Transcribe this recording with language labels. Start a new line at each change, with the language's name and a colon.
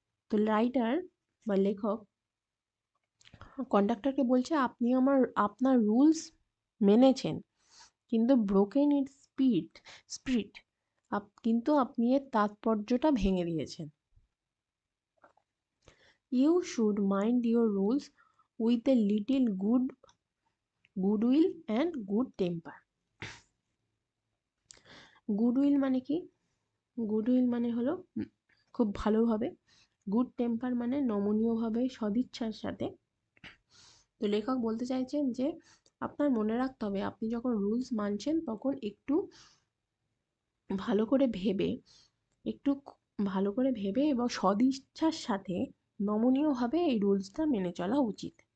Bangla: তো রাইটার বা লেখক কন্ডাক্টরকে বলছে আপনি আপনার রুলস মেনেছেন, কিন্তু
English: broken its spirit,
Bangla: কিন্তু আপনি এর তাৎপর্যটা ভেঙে দিয়েছেন।
English: You should mind your rules with a little goodwill and good temper.
Bangla: Goodwill মানে কি? গুডউইল মানে হলো খুব ভালোভাবে, গুড টেম্পার মানে নমনীয়ভাবে, সদিচ্ছার সাথে। তো লেখক বলতে চাইছেন যে আপনার মনে রাখতে হবে আপনি যখন রুলস মানছেন তখন একটু ভালো করে ভেবে, একটু ভালো করে ভেবে এবং সদিচ্ছার সাথে নমনীয়ভাবে এই রুলসটা মেনে চলা উচিত।